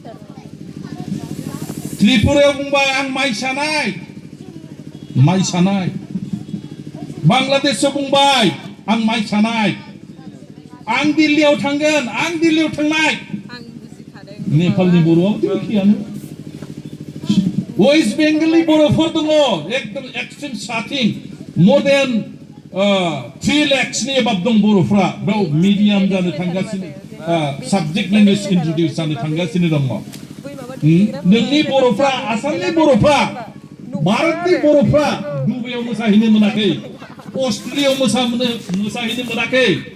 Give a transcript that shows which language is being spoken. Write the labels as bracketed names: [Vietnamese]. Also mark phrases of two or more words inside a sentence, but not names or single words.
[Bodo] त्रिपुरायाव बुंबाय आं माइ सानाय बांलादेशआव बुंबाय आं माइ सानाय आं दिल्लीयाव थांगोन आं दिल्लीयाव थांनाय नेपालनि बर'आबो एखेयानो वेस्ट बेंगलनि बर'फोर दङ एकदम [English] extreme something more than 3 lakhs [Bodo] नि एबाब दं बर'फ्रा बेयाव मिडियाम जानो थांगासिनो [English] subject language [Bodo] इन्ट्रडिउस जानो थांगासिनो दङ नोंनि बर'फ्रा आसामनि बर'फ्रा भारतनि बर'फ्रा दुबाइयाव मोसाहैनो मोनाखै अस्ट्रेलियायाव मोसाहैनो मोनाखै